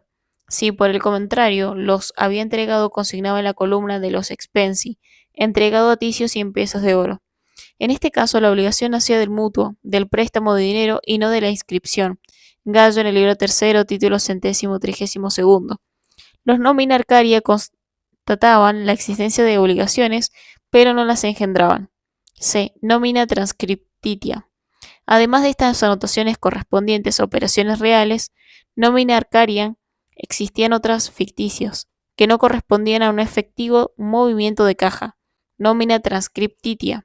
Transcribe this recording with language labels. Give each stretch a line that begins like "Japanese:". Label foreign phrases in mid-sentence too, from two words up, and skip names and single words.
Spanish: Si por el contrario los había entregado, consignaba en la columna de los Expensi: entregado a Ticio 100 piezas de oro. En este caso, la obligación nacía del mutuo, del préstamo de dinero y no de la inscripción. Gallo en el libro tercero, título 132. Los
Latin: nomina arcaria
Spanish: constataban la existencia de obligaciones, pero no las engendraban. C.
Latin: Nómina transcriptitia.
Spanish: Además de estas anotaciones correspondientes a operaciones reales,
Latin: nómina arcaria,
Spanish: existían otras ficticios, que no correspondían a un efectivo movimiento de caja,
Latin: nómina transcriptitia.